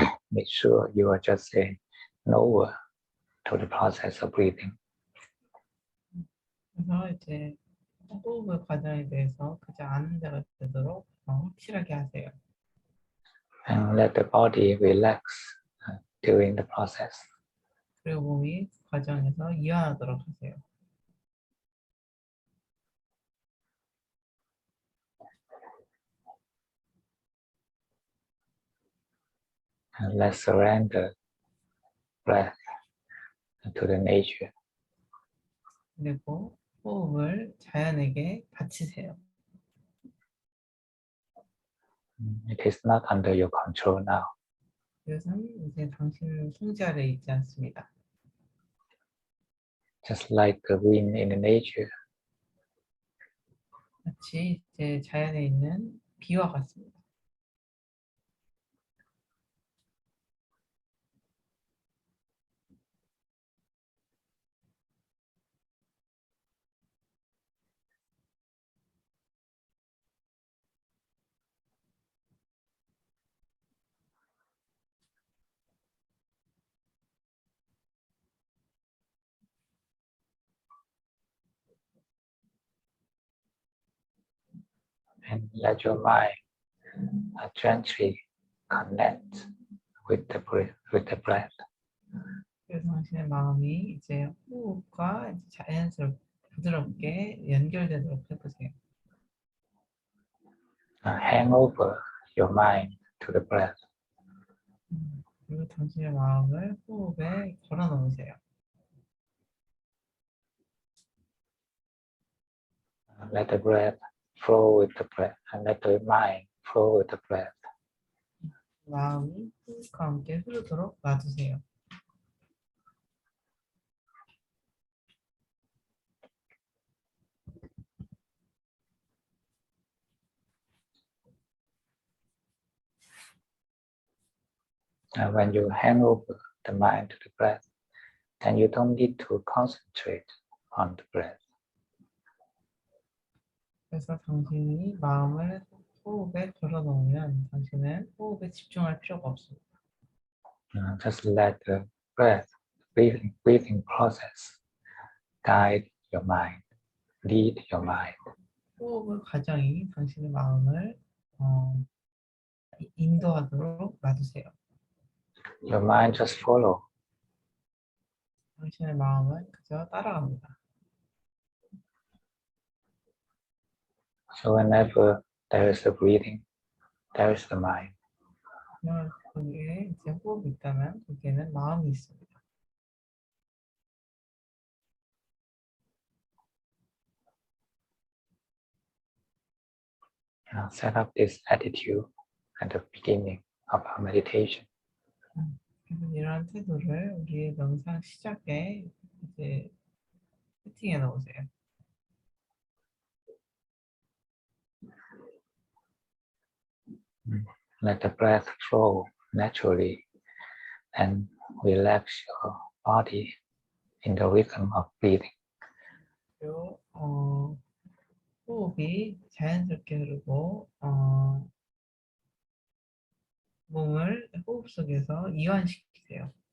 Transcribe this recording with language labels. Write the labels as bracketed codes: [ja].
[en] Make sure you are just a knower to the process of breathing. [ko] 그래서 이제 호흡의 과정에 대해서 그저 아는 자가 되도록 확실하게 하세요. [en] And let the body relax during the process. [ko] 그리고 몸이 그 과정에서 이완하도록 하세요. [en] And let's surrender breath to the nature. [ko] 그리고 호흡을 자연에게 바치세요. [en] It is not under your control now. [ko] 이것은 이제 당신 통제 아래 있지 않습니다. [en] Just like the wind in the nature. [ko] 마치 이제 자연에 있는 비와 같습니다. [en] and let your mind gently connect with the breath. [ko] 그래서 당신의 마음이 이제 호흡과 이제 자연스럽게 부드럽게 연결되도록 해보세요. [en] Hand over your mind to the breath. [ko] 그리고 당신의 마음을 호흡에 걸어 놓으세요. [en] Let the breath flow with the breath, and let the mind flow with the breath. [ko] 마음이 호흡과 함께 흐르도록 놔두세요. [en] And when you hand over the mind to the breath, then you don't need to concentrate on the breath. [ko] 그래서 당신이 마음을 호흡에 걸어 놓으면 당신은 호흡에 집중할 필요가 없습니다. [en] Just let the breath, breathing process guide your mind, lead your mind. [ko] 호흡의 과정이 당신의 마음을 인도하도록 놔두세요. [en] Your mind just follow. [ko] 당신의 마음은 그저 따라갑니다. [en] So whenever there is a breathing, there is the mind. [ko] 거기에 이제 호흡이 있다면 거기에는 마음이 있습니다. [en] Set up this attitude at the beginning of our meditation. [ko] 그래서 이러한 태도를 우리의 명상 시작에 이제 세팅해 놓으세요. [en] Let the breath flow naturally and relax your body in the rhythm of breathing. [ko] 그리고 호흡이 자연스럽게 흐르고 몸을 호흡 속에서 이완시키세요.